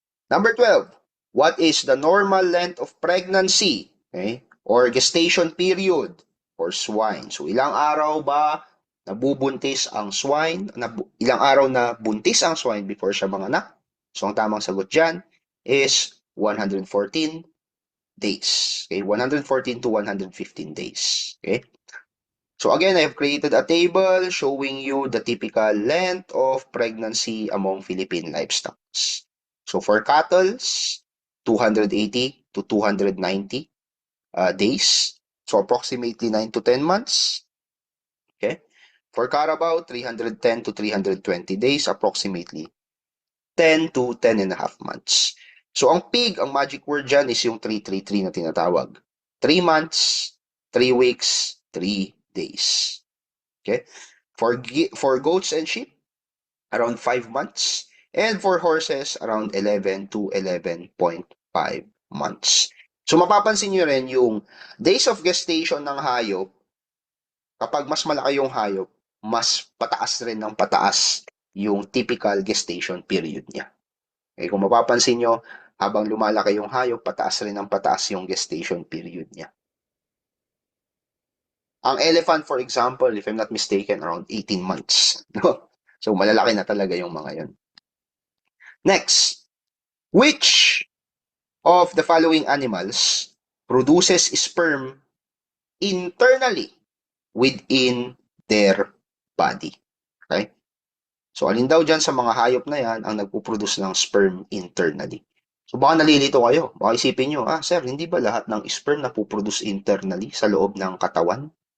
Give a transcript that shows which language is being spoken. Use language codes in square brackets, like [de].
[en] Number 12, what is the normal length of pregnancy, okay, or gestation period for swine? [tl] So, ilang araw ba nabubuntis ang swine? Ilang araw na buntis ang swine before siya manganak? So, ang tamang sagot dyan [en] is 114 days. Okay, 114 to 115 days. Okay? So again, I have created a table showing you the typical length of pregnancy among Philippine livestock. So for cattle, 280 to 290 days. So approximately 9 to 10 months. Okay? For Carabao, 310 to 320 days, approximately 10 to 10 and a half months. [tl] So ang pig, ang magic word dyan is yung 333 na tinatawag. [en] 3 months, 3 weeks, 3 days. Okay? For goats and sheep, around 5 months. And for horses, around 11 to 11.5 months. [tl] So mapapansin nyo rin yung days of gestation ng hayop, kapag mas malaki yung hayop, mas pataas rin ng pataas yung typical gestation period niya. Okay, kung mapapansin nyo, habang lumalaki yung hayop, pataas rin ng pataas yung gestation period niya. [en] Ang elephant, for example, if I'm not mistaken, around 18 months. No? [tl] So, malalaki na talaga yung mga yun. [en] Next, which of the following animals produces sperm internally within their body? Okay? [tl] So, alin daw dyan sa mga hayop na yan ang nagpuproduce ng sperm internally? So, baka nalilito kayo. Baka isipin nyo, sir, hindi ba lahat ng sperm na puproduce internally sa loob ng katawan?